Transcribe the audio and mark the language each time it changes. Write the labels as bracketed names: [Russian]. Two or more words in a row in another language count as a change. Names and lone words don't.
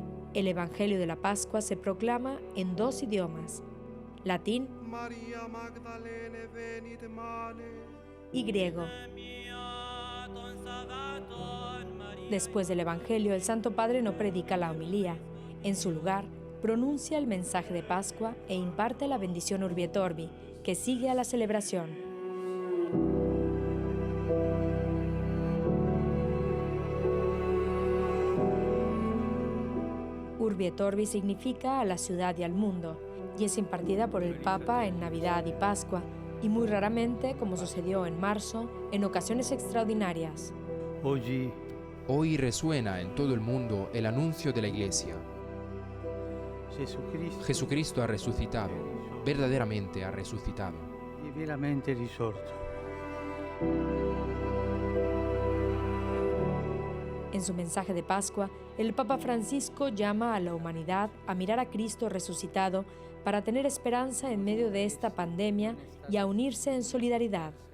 [Spanish] El Evangelio de la Pascua se proclama en 2 idiomas, latín y griego. Después del Evangelio, el Santo Padre no predica la homilía. En su lugar, pronuncia el mensaje de Pascua e imparte la bendición Urbi et Orbi, que sigue a la celebración. Urbi et Orbi significa a la ciudad y al mundo, y es impartida por el Papa en Navidad y Pascua, y muy raramente, como sucedió en marzo, en ocasiones extraordinarias. Hoy resuena en todo el mundo el anuncio de la Iglesia. Jesucristo ha resucitado, verdaderamente ha resucitado. [Italian] Y veramente risorto. [Spanish] En su mensaje de Pascua, el Papa Francisco llama a la humanidad a mirar a Cristo resucitado para tener esperanza en medio de esta pandemia y a unirse en solidaridad.